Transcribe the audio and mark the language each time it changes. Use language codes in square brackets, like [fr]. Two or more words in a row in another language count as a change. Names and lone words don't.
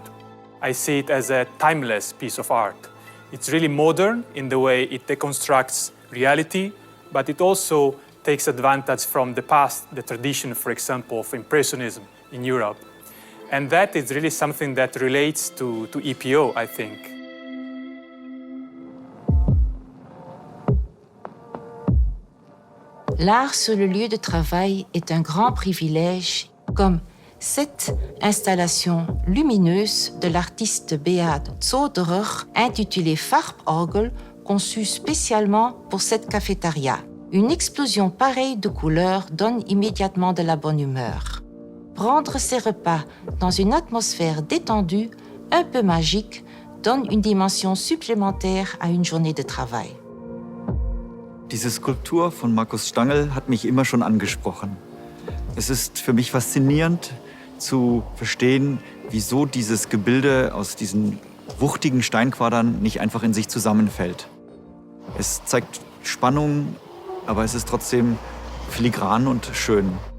[en] I see it as a timeless piece of art. It's really modern in the way it deconstructs reality, but it also takes advantage from the past, the tradition, for example, of Impressionism in Europe. And that is really something that relates to EPO, I think. [fr] L'art sur le lieu de travail est un grand privilège, comme cette installation lumineuse de l'artiste Beat Zoderer intitulée Farborgel, conçue spécialement pour cette cafétéria. Une explosion pareille de couleurs donne immédiatement de la bonne humeur. Prendre ses repas dans une atmosphère détendue, un peu magique, donne une dimension supplémentaire à une journée de travail. [de] Diese Skulptur von Markus Stangl hat mich immer schon angesprochen. Es ist für mich faszinierend zu verstehen, wieso dieses Gebilde aus diesen wuchtigen Steinquadern nicht einfach in sich zusammenfällt. Es zeigt Spannung, aber es ist trotzdem filigran und schön.